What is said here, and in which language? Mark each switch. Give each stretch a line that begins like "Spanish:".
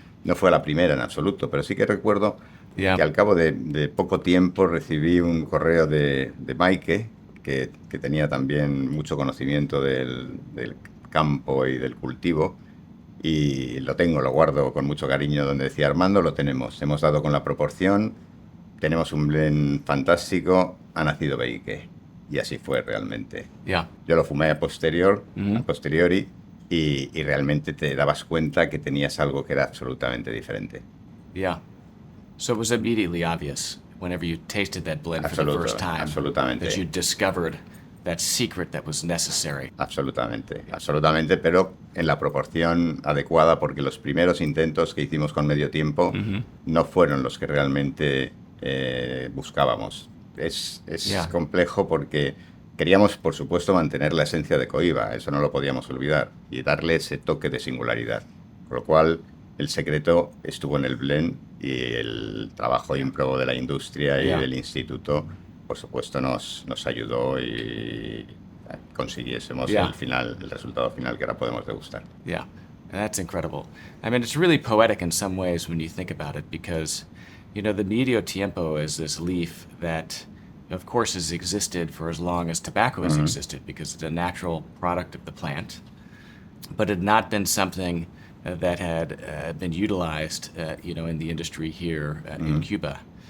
Spanish: No fue la primera en absoluto, pero sí que recuerdo que al cabo de poco tiempo recibí un correo de Maike, que tenía también mucho conocimiento del campo y del cultivo, y lo guardo con mucho cariño, donde decía: Armando, lo tenemos, hemos dado con la proporción, tenemos un blend fantástico, ha nacido Beike. Y así fue realmente.
English: Yeah.
Spanish: Yo lo fumé a posteriori, y realmente te dabas cuenta que tenías algo que era absolutamente diferente.
English: Yeah. So it was immediately obvious whenever you tasted that blend for the first time
Spanish: Absolutamente.
English: that you discovered that secret that was necessary.
Spanish: Absolutamente, pero en la proporción adecuada, porque los primeros intentos que hicimos con Medio Tiempo no fueron los que realmente buscábamos. Es
English: Yeah.
Spanish: complejo porque queríamos, por supuesto, mantener la esencia de Cohiba, eso no lo podíamos olvidar, y darle ese toque de singularidad. Con lo cual, el secreto estuvo en el blend, y el trabajo ímprobo de la industria y
English: Yeah.
Spanish: del instituto, por supuesto, nos ayudó y consiguiésemos
English: Yeah.
Spanish: el resultado final que ahora podemos degustar.
English: Yeah, and that's incredible. I mean, it's really poetic in some ways when you think about it because, you know, the medio tiempo is this leaf that, of course, has existed for as long as tobacco has existed because it's a natural product of the plant, but it had not been something that had been utilized, you know, in the industry here in Cuba.